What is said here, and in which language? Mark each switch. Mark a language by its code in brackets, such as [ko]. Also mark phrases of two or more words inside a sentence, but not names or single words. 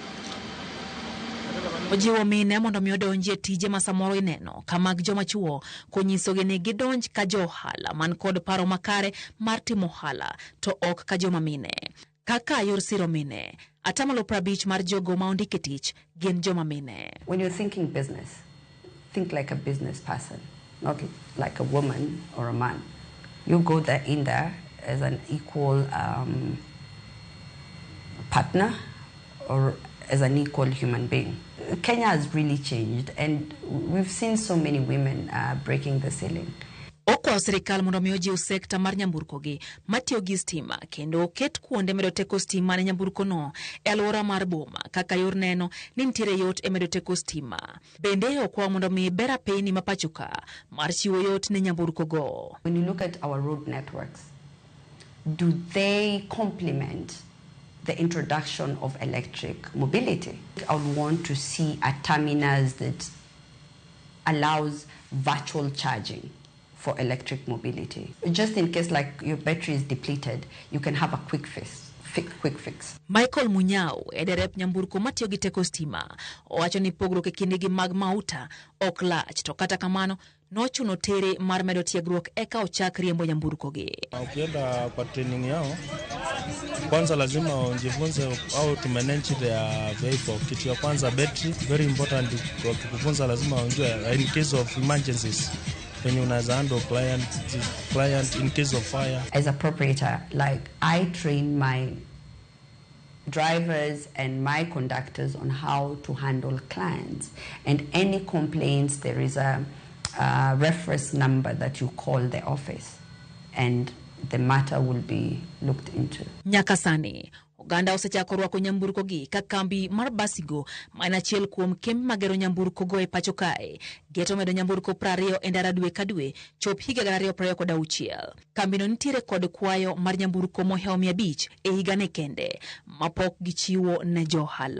[luo] Ojiwo mine mondo mi odonjie tije ma samoro ineno ka mag joma chuo konyisogi ni gidonj ka johala man kod paro makare mar timo ohala to ok ka joma mine. Kaka yor siro mine, atamalo 50 mar jogo ma ondike tich gin joma mine. [en] When you're thinking business, think like a business person, not like a woman or a man. You go in there as an equal partner or as an equal human being. Kenya has really changed and we've seen so many women breaking the ceiling. [luo] Gikwayo sirikal mondo omi ojiw sekta mar nyamburkogi matiyo gi stima kendo oket kuonde medo teko stima ne nyamburkono e alwora mar boma kaka yor neno ni nitiere yot e medo teko stima. Bende okwayo mondo omi ber apeyni ma pachoka mar chiwo yot ne nyamburkogo. [en] When you look at our road networks, do they complement the introduction of electric mobility? I would want to see a terminus that allows virtual charging for electric mobility. Just in case like your battery is depleted, you can have a quick fix. [luo] Michael Munyao, derep nyamburko matiyo gi teko stima, owacho ni pogruok e kindegi mag mauta ok lach, to kata kamano nochuno tere mar medo tiegruok eka ochak riembo nyamburkogi. [sw] Ukienda kwa training yao, kwanza lazima wajifunze [en] how to manage their vehicle. [sw] Kitu ya kwanza battery, [en] very important. [sw] Wakikufunza lazima wajue [en] in case of emergencies, when you unaweza handle client in case of fire. As a proprietor, like I train my drivers and my conductors on how to handle clients, and any complaints, there is a reference number that you call the office and the matter will be looked into. [luo] Nyakasani Oganda osechako rwako nyamburkogi ka kambi mar basigo mana achiel kuom kembe magero nyamburkogo e pacho kae. Geto medo nyamburko 20 e ndara dwe ka dwe chop higa 2026. Kambino nitiere kod kwayo mar nyamburko mohewo 500 e higane kende mapok gichiwo ne johala.